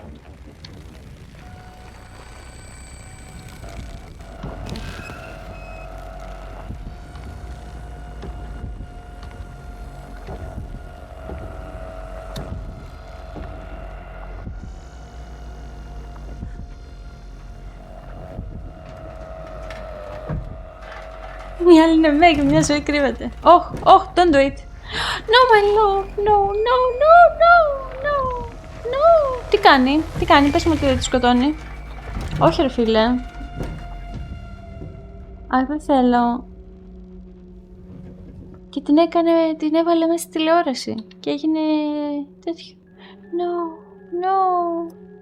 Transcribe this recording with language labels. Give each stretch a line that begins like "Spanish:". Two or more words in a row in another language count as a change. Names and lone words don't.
Greek: Μια άλλη είναι μέγα, μια ζωή κρύβεται.
English: Oh, don't do it. No, my love, no, no, no, no, no, no.
Greek: Τι κάνει, πες μου ότι δεν τη σκοτώνει. Όχι ρε φίλε. Α, δεν θέλω. Και την έβαλε μέσα στη τηλεόραση. Και έγινε τέτοιο.
English: No, no.